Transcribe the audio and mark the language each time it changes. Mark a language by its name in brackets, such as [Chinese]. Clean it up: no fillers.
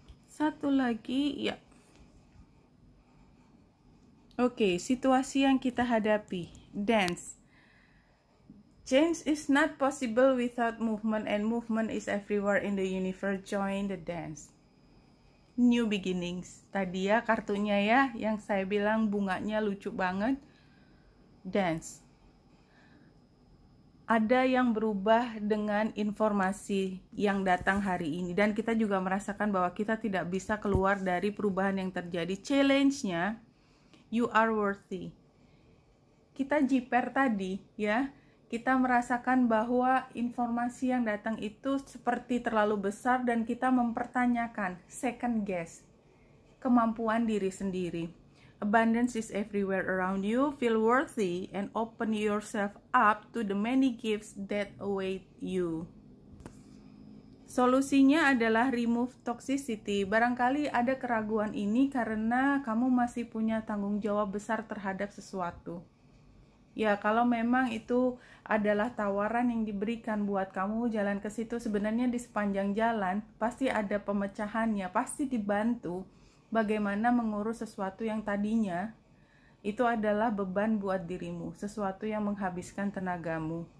[Indonesian] Satu lagi, ya. Oke, situasi yang kita hadapi. [English] Dance. Change is not possible without movement, and movement is everywhere in the universe. Join the dance. New beginnings. [Indonesian] Tadi ya kartunya ya, yang saya bilang bunganya lucu banget. Dance. Ada yang berubah dengan informasi yang datang hari ini, dan kita juga merasakan bahwa kita tidak bisa keluar dari perubahan yang terjadi. [English] Challenge-nya, you are worthy. [Indonesian] Kita jiper tadi ya, kita merasakan bahwa informasi yang datang itu seperti terlalu besar dan kita mempertanyakan, [English] second guess, [Indonesian] kemampuan diri sendiri. [English] Abundance is everywhere around you. Feel worthy and open yourself up to the many gifts that await you. [Indonesian] Solusinya adalah [English] remove toxicity. [Indonesian] Barangkali ada keraguan ini karena kamu masih punya tanggung jawab besar terhadap sesuatu. Ya, kalau memang itu adalah tawaran yang diberikan buat kamu jalan ke situ, sebenarnya di sepanjang jalan pasti ada pemecahannya, pasti dibantu bagaimana mengurus sesuatu yang tadinya itu adalah beban buat dirimu, sesuatu yang menghabiskan tenagamu.